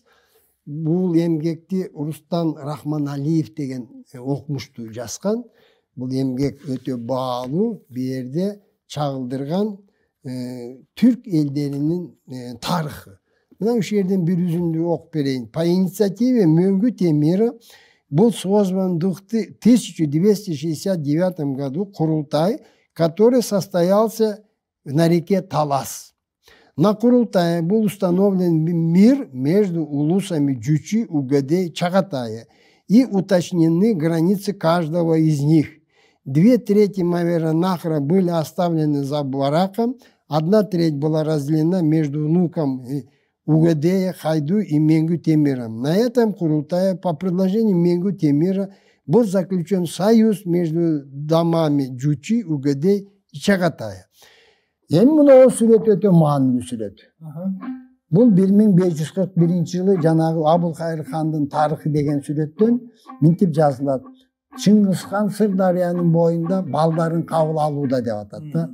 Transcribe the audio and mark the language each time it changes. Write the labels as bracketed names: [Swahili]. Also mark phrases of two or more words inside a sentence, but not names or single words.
[Kyrgyz] Бул эмгекти Рустан Рахманалиев деген окумуштуу жазган. Бул эмгек өтө баалуу, бу жерде чагылдырган түрк элдеринин тарыхы. Мына ушул жерден бир үзүндү окуп берейин. [Russian] По инициативе Мөңгү Темира был создан в 1269 году Курултай, который состоялся на реке Талас. На Курултае был установлен мир между улусами Джучи, Угадей, Чагатая и уточнены границы каждого из них. 2/3 Маверанахра были оставлены за бараком, 1/3 была разделена между внуком Угадея, Хайду и Менгу Темиром. На этом Курултае по предложению Менгу Темира был заключен союз между домами Джучи, Угадей и Чагатая. [Kyrgyz] Эми мына сүрөт өтө маанилүү сүрөт. Бул 1541 жылы жанагы Абылкайыр хандын тарыхы деген сүрөттөн минтип жазылат. Чыңгыз хан Сырдарыянын боюнда балдарын кабыл алууда деп атат да.